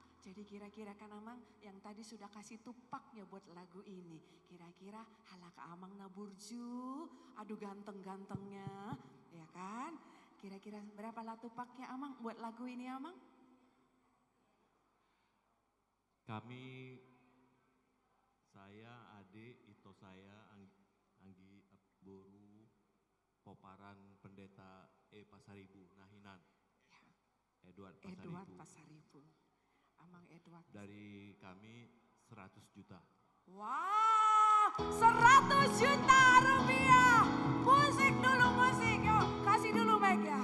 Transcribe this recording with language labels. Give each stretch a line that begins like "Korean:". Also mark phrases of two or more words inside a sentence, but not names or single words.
Indonesian: Jadi kira-kira kan Amang yang tadi sudah kasih tupaknya buat lagu ini.
Batak Toba: Kira-kira halaka Amang naburju,
Indonesian: aduh ganteng-gantengnya, ya kan? Kira-kira berapa lah tupaknya Amang buat lagu ini Amang? Kami, saya, adik, Ito saya, Anggi Boru, Poparan Pendeta Pasaribu, Nahinan. Edward Pasaribu. Amang Edward. Dari kami 100 juta. Wow, 100 juta rupiah. Musik dulu musik, yuk kasih dulu mic ya.